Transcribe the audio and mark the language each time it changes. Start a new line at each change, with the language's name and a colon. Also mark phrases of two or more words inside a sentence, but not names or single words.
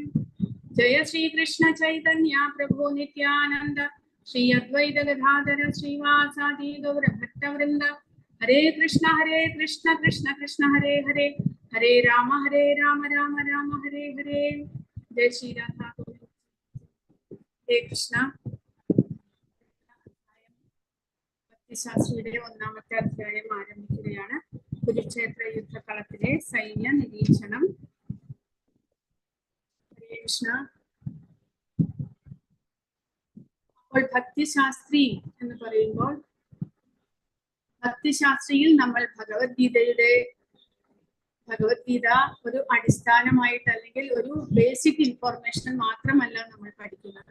Sanskrit: Jaya Shri Krishna Chaitanya Prabhu Nityananda Shri Advaita Gadadhara Srivasadi Gaura Bhatta Vrinda. Hare Krishna Krishna Krishna Hare Hare, Hare Rama Rama Rama Hare Hare. Jai Shri Radha. Hare Krishna.
Malayalam: ഭക്തിശാസ്ത്രിയുടെ ഒന്നാമത്തെ അധ്യായം ആരംഭിക്കുകയാണ്. കുരുക്ഷേത്ര യുദ്ധകളത്തിലെ സൈന്യ നിരീക്ഷണം. ഹരേ കൃഷ്ണ. അപ്പോൾ ഭക്തിശാസ്ത്രി എന്ന് പറയുമ്പോൾ ഭക്തിശാസ്ത്രിയിൽ നമ്മൾ ഭഗവത്ഗീത ഒരു അടിസ്ഥാനമായിട്ട് അല്ലെങ്കിൽ ഒരു
English: basic information
Malayalam: മാത്രമല്ല നമ്മൾ പഠിക്കുന്നത്.